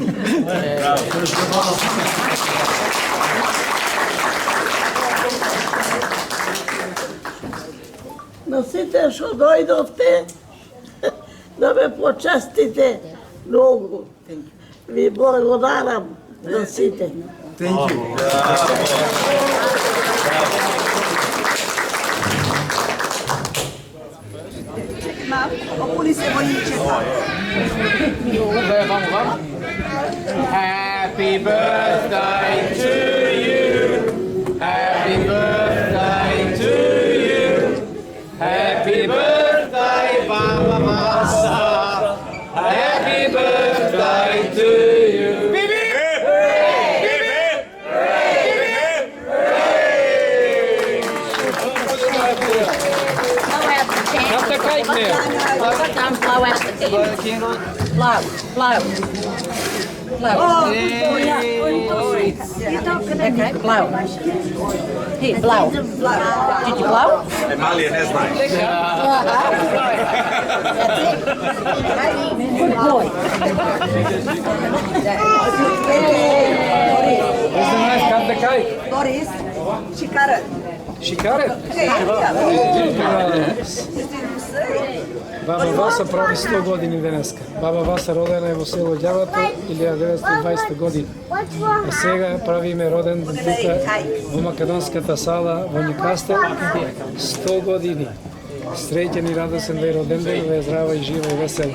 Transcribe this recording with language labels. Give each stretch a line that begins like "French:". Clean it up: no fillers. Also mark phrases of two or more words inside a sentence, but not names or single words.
Macedonian: На сите што дојдовте, да ме почестите многу. Ви благодарам на сите. Опуни се војничета.
English: Happy birthday to you. Happy birthday to you. Happy birthday, Baba Vasa. Happy birthday to you. Blow out the candle. Blow. Okay, blow. Here, blow. Did you blow?
Macedonian: Емалија не знае.
English: Good boy. Where's the knife? Cut the cake.
Macedonian: Борис, шикарен.
English: She cut it. Hey,
Macedonian: Баба Васа прави 100 години денеска. Баба Васа родена е во село Ѓавато 1920 година. А сега правиме роден ден тука во Македонската сала во Ньукастел 100 години. Среќен и радосен да е роден ден, да е здрава и жива и весела.